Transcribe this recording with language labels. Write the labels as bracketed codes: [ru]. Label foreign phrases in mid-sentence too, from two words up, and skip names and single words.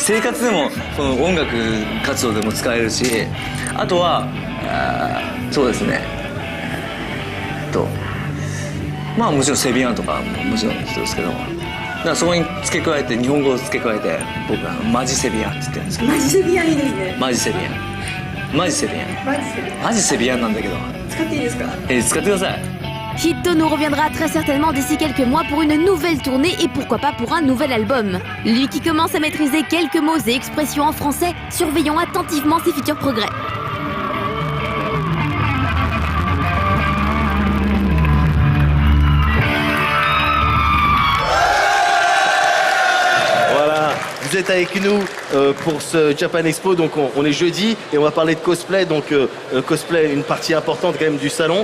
[ja] 生活でもこの音楽活動でも使えるし、あとはそうですねまあもちろんセビアンとかももちろん人ですけど、だからそこに付け加えて日本語を付け加えて僕はマジセビアンって言ってるんですけど。マジセビアンいいですね。マジセビアンなんだけど使っていいですか？使ってください。 [fr] Hitto nous reviendra très certainement d'ici quelques mois pour une nouvelle tournée et pourquoi pas pour un nouvel album. Lui qui commence à maîtriser quelques mots et expressions en français, surveillons attentivement ses futurs progrès. Vous êtes avec nous pour ce [en] Japan Expo, [fr] donc on est jeudi et on va parler de cosplay, donc cosplay une partie importante quand même du salon.